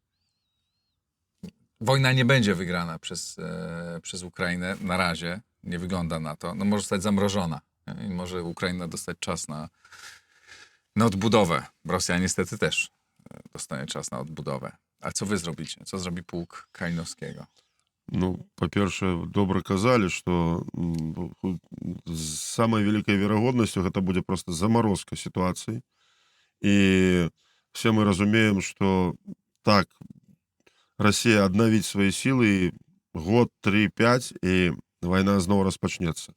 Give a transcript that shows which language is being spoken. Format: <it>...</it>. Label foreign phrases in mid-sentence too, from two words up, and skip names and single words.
<pl>Wojna nie będzie wygrana przez Ukrainę na razie, nie wygląda na to. No może zostać zamrożona i może Ukraina dostać czas na odbudowę. Rosja niestety też dostanie czas na odbudowę. A co wy zrobicie? Co zrobi pułk Kalinowskiego?</pl> <be>Ну, па-першае, добра казалі, што з самай вялікай верагоднасцю гэта будзе проста замарозка сітуацыі. І все мы разумеем, што так, Расія аднавіць свае сілы год, 3, 5, і вайна зноў распачнецца.</be>